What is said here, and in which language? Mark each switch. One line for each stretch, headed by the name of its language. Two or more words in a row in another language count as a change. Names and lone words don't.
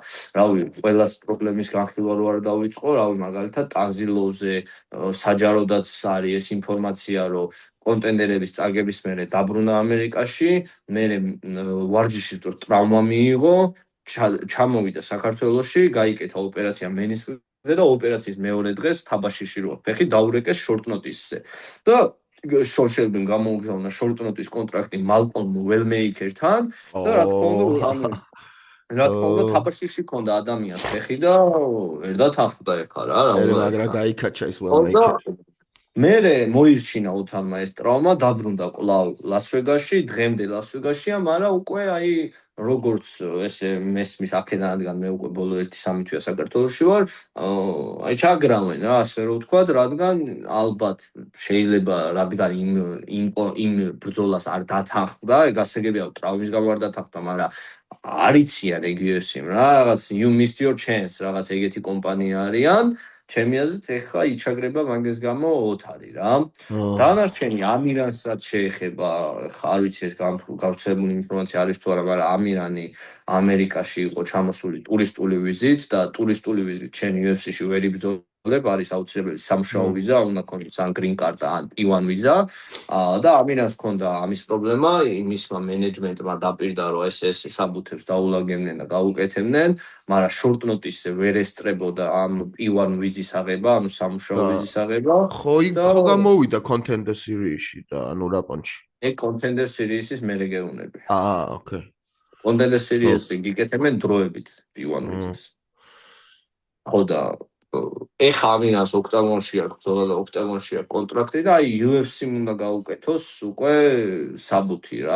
Georgian: რავი, ყველას პრობლემის განხილვა რო არ დავიწყო, რავი, მაგალითად ტანზილოვზე საჯაროდაც არის ეს ინფორმაცია, რომ კონტენდერების წაგების მერე დაბრუნა ამერიკაში, მერე ვარჯიშის დროს ტრავმა მიიღო, ჩამოვიდა საქართველოში, გაიკეთა ოპერაცია მენისკზე და ოპერაციის მეორე დღეს თაბაშიში რო ფეხი დაურეკეს
English: short notice-
Georgian: ზე. და შორშელბიმ გამოუგზავნა
English: short notice
Georgian: კონტრაქტი მალკოლმ ველმეიკერთან და რა თქმა უნდა თაბაშიში ქონდა ადამიანს ფეხი და ვერ დათანხმდა ეხა რა. მაგრამ გაიკაჩა ის ველმეიკერი. მერე მოირჩინა ოთარმა ეს ტრავმა, დაბრუნდა კვლავ ლას-ვეგასში, დღემდე ლას-ვეგასშია, მაგრამ უკვე აი როგორც ესე მესმის აქედან რადგან მე უკვე ბოლო 1-3 თვეა საქართველოში ვარ, აი ჩაგრავენ რა, ასე რომ ვთქვათ, რადგან ალბათ შეიძლება რადგან იმ ბრძოლას არ დათანხმდა, გასაგებია ტრავმის გამო არ დათანხმდა, მაგრამ არიციან ეგ UFC-მ რა, რაღაც
English: you missed your chance,
Georgian: რაღაც ეგეთი კომპანია არიან. ჩემი აზრით ეხლა იჩაგრება მაგის გამო ოთარი რა. დანარჩენი ამირანს რაც შეეხება, არ ვიცი ეს გავრცელებული ინფორმაცია არის თუ არა, მაგრამ ამირანი ამერიკაში იყო ჩამოსული ტურისტული ვიზით და ტურისტული ვიზით ჩვენ UFC-ში ვერ იბრძოლა არის აუცილებელი სამუშაო ვიზა, უნდა ქონდეს ან
English: green card
Georgian: ან P1 ვიზა და ამირანს ქონდა ამის პრობლემა, იმისმა მენეჯმენტმა დაპირდა რომ ეს საბუთებს დაულაგებდნენ და გაუკეთებდნენ, მაგრამ
English: short notice-
Georgian: ზე ვერ ესწრებოდა ამ P1 ვიზის აღება, ანუ სამუშაო ვიზის აღება. ხო გამოვიდა Contender Series-ში და ანუ რა პონჩი. Contender Series-ის მერე გეუნები. ოკეი. Contender Series-ი გიკეთებენ დროებით P1 ვიზას. ხო და ეხა ამინას ოქტაგონში აქვს ბრძოლა და ოქტაგონში აქვს კონტრაქტი და აი UFC-მ უნდა გაუკეთოს უკვე საბუთი რა.